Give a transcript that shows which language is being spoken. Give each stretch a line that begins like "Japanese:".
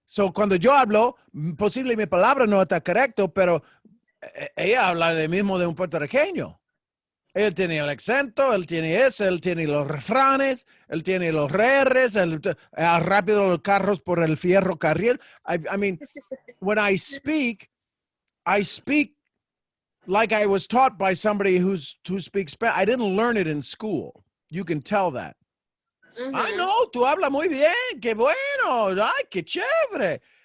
Spanish: So cuando yo hablo, posible mi palabra no está correcto, pero ella habla de mismo de un puertorriqueño. Él tiene el acento, él tiene ese, él tiene los refranes, él tiene los RRs, rápido los carros por el fierro carril.
English: I mean, when I speak like I was taught by somebody who speaks Spanish. I didn't learn it in school. You can tell that. Mm-hmm. I know,
Spanish: tú hablas muy bien, qué bueno, ay, qué chévere.